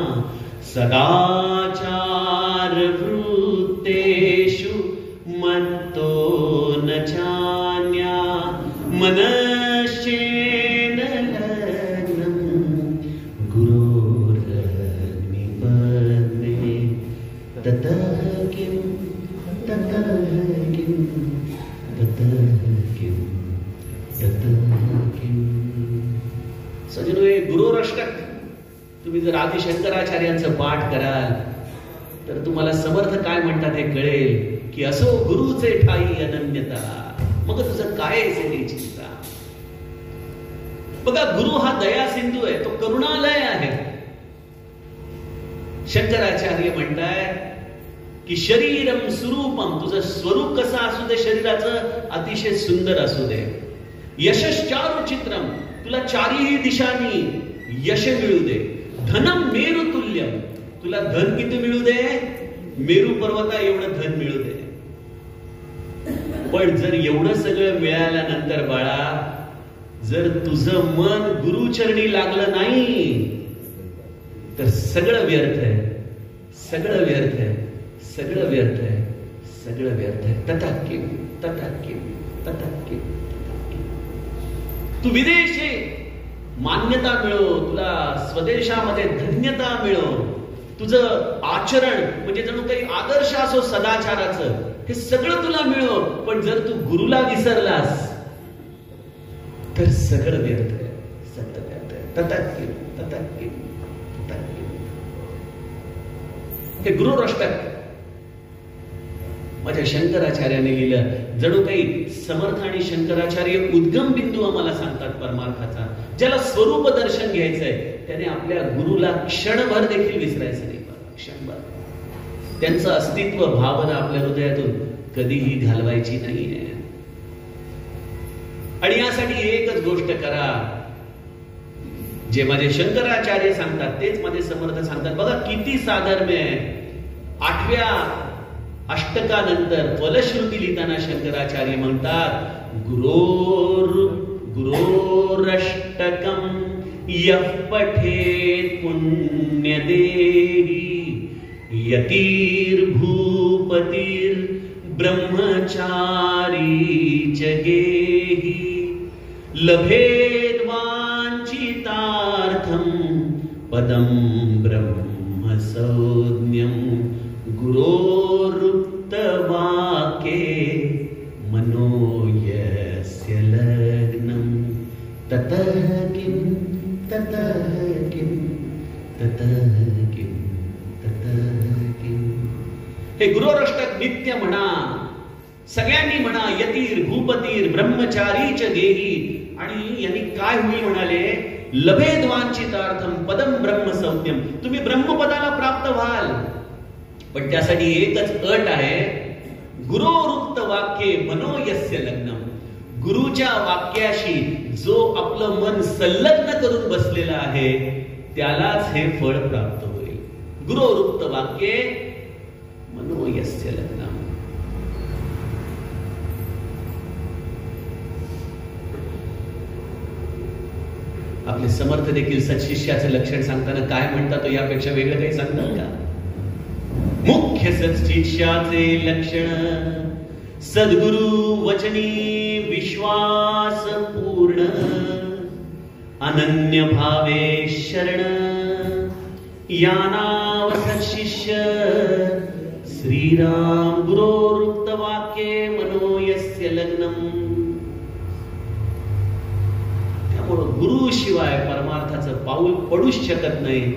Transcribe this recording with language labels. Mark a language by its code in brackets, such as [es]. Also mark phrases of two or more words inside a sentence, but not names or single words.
[sa] सदाचारवृत्तेषु मत्तो न चान्या मनश्चेन लग्नं गुरोरग्निपद्मे ततः किं ततः किं ततः किं ततः किं. [mr] सजनो, हे गुरोरष्टक तुम्ही जर आदि शंकराचार्यांचं पाठ कराल तर तुम्हाला समर्थ काय म्हणतात हे कळेल की असो गुरुचे ठाई अनन्यता, मग तुझं काय असेल चिंता. बघा, गुरु हा दया सिंधू आहे, तो करुणालय आहे. शंकराचार्य म्हणतायत की [sa] शरीरम स्वरूपम, [mr] तुझं स्वरूप कसं असू दे शरीराचं, अतिशय सुंदर असू दे. [sa] यशश्चारु चित्रम, [mr] तुला चारही दिशांनी यश मिळू दे. [sa] धनम मेरु तुल्यम, [mr] तुला धन किती मिळू दे, मेरू पर्वता एवढं धन मिळू दे. पण जर एवढं सगळं मिळाल्यानंतर बाळा, जर तुझं मन गुरुचरणी लागलं नाही तर सगळं व्यर्थ आहे, सगळं व्यर्थ आहे, सगळं व्यर्थ आहे, सगळं व्यर्थ आहे. [sa] तथा किम तथा किम तथा किम. [mr] तू विदेशी मान्यता मिळो, तुला स्वदेशामध्ये धन्यता मिळो, तुझं आचरण म्हणजे जणू काही आदर्श असो सदाचाराचं, हे सगळं तुला मिळो. पण जर तू गुरुला विसरलास तर सगळं व्यर्थ आहे, सगळं व्यर्थ आहे. [sa] तथा किम तथा किम तथा किम. [mr] हे गुरुरष्टक माझ्या शंकराचार्याने लिहिलं. जणू काही समर्थ आणि शंकराचार्य उद्गम बिंदू आम्हाला सांगतात परमार्थाचा. ज्याला स्वरूप दर्शन घ्यायचंय त्याने आपल्या गुरुला क्षणभर देखील विसरायचं नाही. क्षणभर त्यांचं अस्तित्व, भावना आपल्या हृदयातून कधीही घालवायची नाहीये. आणि यासाठी एकच गोष्ट करा, जे माझे शंकराचार्य सांगतात तेच माझे समर्थ सांगतात. बघा किती साधर्म्य आहे. 8व्या अष्टकानंतर फलश्रुती लिहिताना शंकराचार्य म्हणतात, [sa] गुरोरष्टकम यः पठेत पुण्यदेही यतिर्भूपतिर् ब्रह्मचारी च गेहि लभेद वाञ्छितार्थं पदं ब्रह्म संज्ञं गुरोरुक्तवाक्ये मनो यस्य लग्नं ततः किं ततः किं ततः किं ततः किं. [mr] हे गुरोरष्टक नित्य म्हणा, सगळ्यांनी म्हणा. [sa] यतीर भूपतीर ब्रह्मचारी च गेही. [mr] आणि यांनी काय होईल म्हणाले, [sa] लभेद वांछितार्थम पदम ब्रह्म संज्ञम. [mr] तुम्ही ब्रह्मपदाला प्राप्त व्हाल, पण त्यासाठी एकच अट आहे, [sa] गुरोरुक्त वाक्ये मनो यस्य लग्नम. [mr] गुरुच्या वाक्याशी जो आपलं मन संलग्न करून बसलेला आहे त्यालाच हे फळ प्राप्त होईल. [sa] गुरोरुक्त वाक्ये मनो यस्य लग्नम. [mr] आपले समर्थ देखील सत्शिष्याचं लक्षण सांगताना काय म्हणतात, यापेक्षा वेगळं काही सांगतात का? मुख्य सत्शिष्याचे लक्षण सद्गुरु वचनी विश्वास पूर्ण अनन्य भावे शरण यानाव सत्शिष्य श्रीराम [sa] गुरोरुक्त वाक्ये मनो यस्य लग्नम. [mr] त्यामुळं गुरुशिवाय परमार्थाचं पाऊल पडूच शकत नाही.